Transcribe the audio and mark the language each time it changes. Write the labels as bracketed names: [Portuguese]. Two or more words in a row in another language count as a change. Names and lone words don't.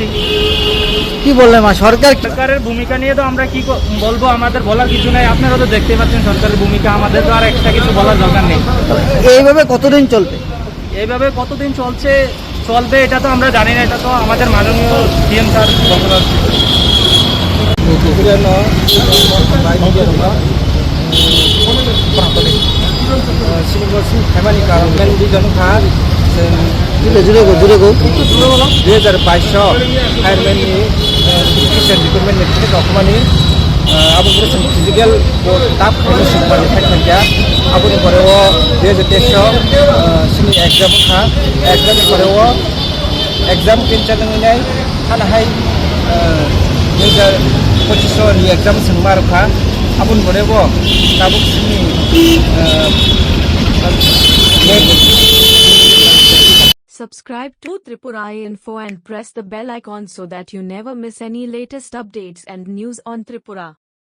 [Bangla] কি বললেন সরকারের ভূমিকা নিয়ে তো আমরা কি বলবো, আমাদের বলার কিছু নেই। আপনারা তো দেখতে পাচ্ছেন সরকারের ভূমিকা, আমাদের তো আর এক্সট্রা কিছু বলার দরকার নেই। এইভাবে কতদিন চলবে? এইভাবে কতদিন চলবে এটা তো আমরা জানি না, এটা তো আমাদের মাননীয় [English] CM sir [Bangla] বলতে পারছি। [Kok Borok] फायरमैननि रिक्रुटमेन्ट डकुमेन्टनि आबुं फिजिकल टाप थांखिया आबुनि परेव 2023 एग्जाम खा एग्जाम परेव [English] exam cancel [Kok Borok] थानाहाय 2025 नि एग्जाम सोंमारखा आबुनि परेव ताबुक [English] Subscribe to Tripura Info and press the bell icon so that you never miss any latest updates and news on Tripura.